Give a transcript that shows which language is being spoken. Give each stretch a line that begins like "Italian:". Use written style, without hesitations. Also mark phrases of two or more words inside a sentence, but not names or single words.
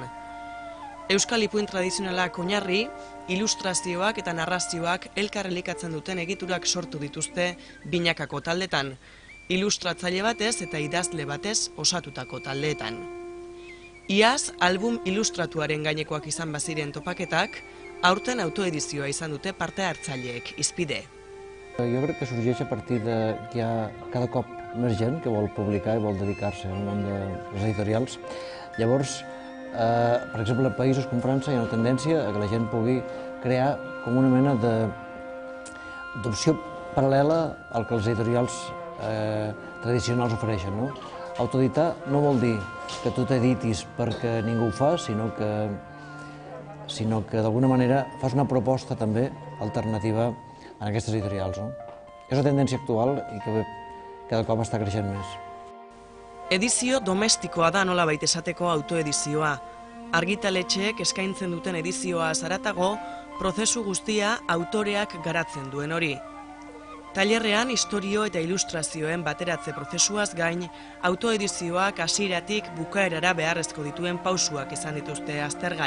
Basque: Euskal ipuin tradizionalak oinarri, ilustrazioak eta narrazioak elkar elikatzen duten egiturak sortu dituzte binakako taldetan, ilustratzaile batez eta idazle batez osatutako taldeetan. Iaz, album ilustratuaren gainekoak izan baziren topaketak, aurten autoedizioa izan dute parte hartzaileek, Hizpide.
Catalan: Jo crec que sorgeix a partir de que hi ha cada cop més gent que vol publicar i vol dedicar-se al món de les editorials. Llavors, per exemple, a països com França hi ha una tendència a que la gent pugui crear com una mena d'opció paral·lela al que les editorials tradicionals ofereixen, no? Autoeditar no vol dir que tu t'editis perquè ningú ho fa, sinó que d'alguna manera fas una proposta també alternativa en aquestes editorials. És una tendència actual i que cada cop està creixent més.
Basque: Edizio domestikoa da nolabait esateko autoedizioa. Argitaletxeek eskaintzen duten edizioa zaratago, prozesu guztia autoreak garatzen duen hori. Tailerrean istorio eta ilustrazioen bateratze prozesuaz gain, autoedizioak hasieratik bukaerara beharrezko dituen pausuak izan dituzte aztergai.